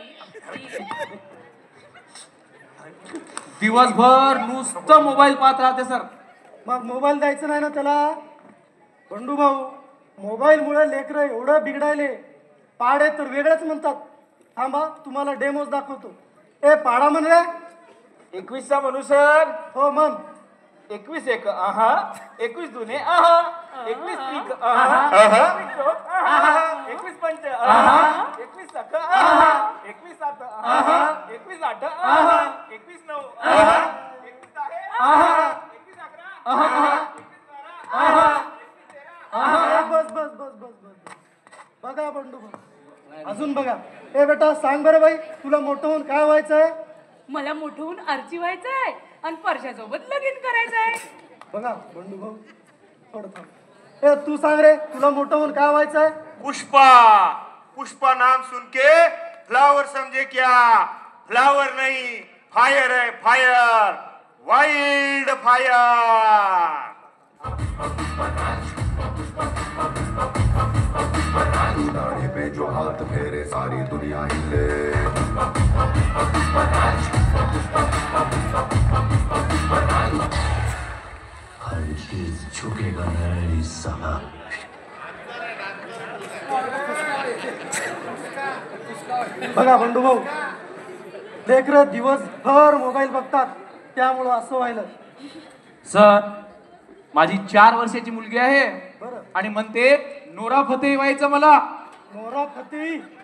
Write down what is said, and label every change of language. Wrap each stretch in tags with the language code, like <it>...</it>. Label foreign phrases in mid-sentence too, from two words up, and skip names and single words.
<mr>दिवसभर नुसतं मोबाईल पाहत राहते सर. मग मोबाईल द्यायचं नाही ना त्याला? बंडू भाऊ, मोबाईलमुळे लेकरं एवढं बिघडायले. पाडे तर वेगळंच म्हणतात. थांबा तुम्हाला डेमोज दाखवतो. ए पाडा म्हण रे. 21चा म्हणू सर. हो म्हण. 21 एक आहा, 21 दुने आहा, 21 त्रिक आहा, 21 पंच आहा, 21 सख आहा, 21 सात आहा, 21 आठ आहा, 21 नऊ आहा, 21 आहे आहा, 21 अकरा आहा, 21 बारा आहा, 21 तेरा आहा. बस बस बस बस बस. बघा बंडू भाऊ, अजून बघा. ए बेटा सांग बरं बाई, तुला मोठं होऊन काय व्हायचंय? मला मोठं होऊन आर्ची व्हायचंय आणि परशासोबत लगीन करायचंय. बघा बंडू भाऊ थोडं थांब. ए तू सांग रे, तुला मोठं होऊन काय व्हायचंय? पुष्पा.</mr> <hi>पुष्पा नाम सुन के फ्लावर समझे क्या? फ्लावर नहीं, फायर है फायर,</hi> <en>wild fire.</en> <hi>दाढ़ी पे जो हाथ फेरे सारी दुनिया हिले. हर चीज झुकेगा नहीं साला.</hi> <mr>बघा बंडू भाऊ, लेकरं दिवसभर मोबाईल बघतात, त्यामुळं असं व्हायला. सर माझी 4 वर्षाची मुलगी आहे बरं. आणि म्हणते नोरा फतेही व्हायचं मला.</mr>